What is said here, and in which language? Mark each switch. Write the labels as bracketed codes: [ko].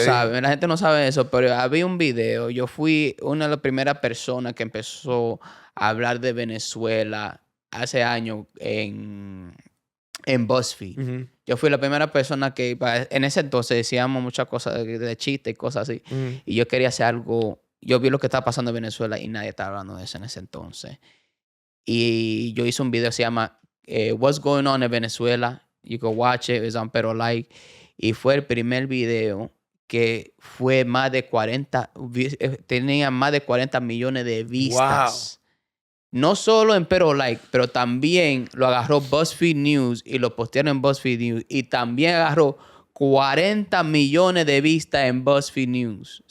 [es] sabe, la gente no sabe eso, pero había un video. Yo fui una de las primeras personas que empezó a hablar de Venezuela hace años en BuzzFeed. Ujú, Yo fui la primera persona que en ese entonces decíamos muchas cosas de chistes y cosas así. ujú. Y yo quería hacer algo. Yo vi lo que estaba pasando en Venezuela y nadie estaba hablando de eso en ese entonces. Y yo hice un video que se llama What's Going On in Venezuela. [en] You can watch it, it's on Pero Like. [es] Y fue el primer video que fue más de 40, tenía más de 40 millones de vistas. No solo en Pero Like, pero también lo agarró BuzzFeed News y lo postearon en BuzzFeed News. Y también agarró 40 millones de vistas en BuzzFeed News.